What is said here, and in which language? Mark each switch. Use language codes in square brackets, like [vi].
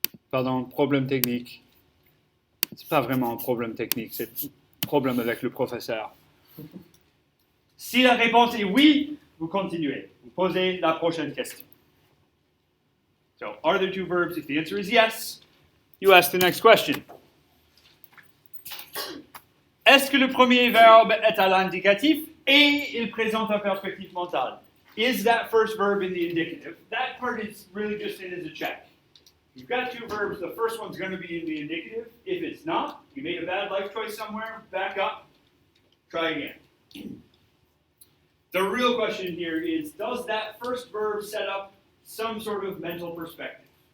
[fr] Pardon, problème technique. C'est pas vraiment un problème technique, c'est un problème avec le professeur. Si la réponse est oui, vous continuez. Vous posez la prochaine question. [en] So, are there 2 verbs? If the answer is yes, you ask the next question. [fr] Est-ce que le premier verbe est à l'indicatif et il présente un perspectif mental? [en] Is that first verb in the indicative? That part is really just in as a check. You've got 2 verbs. The first one's going to be in the indicative. If it's not, you made a bad life choice somewhere, back up, try again. The real question here is, does that first verb set up some sort of mental perspective?